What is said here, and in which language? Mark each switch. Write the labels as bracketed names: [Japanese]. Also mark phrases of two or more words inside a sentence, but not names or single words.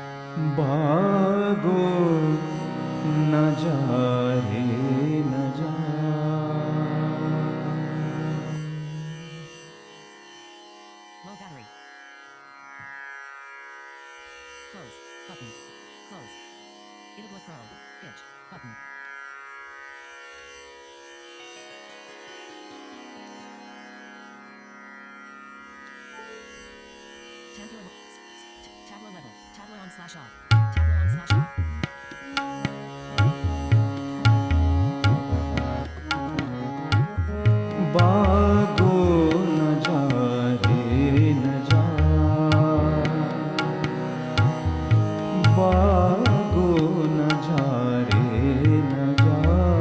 [Hindi] भागो न जा रे न जा। [English] Low battery. Close. Button. Close. Idabla Pro. Itch. Button. Tabla level. Tabla on slash off. Tabla on slash off. [Hindi] भागो न जा रे न जा। भागो न जा रे न जा।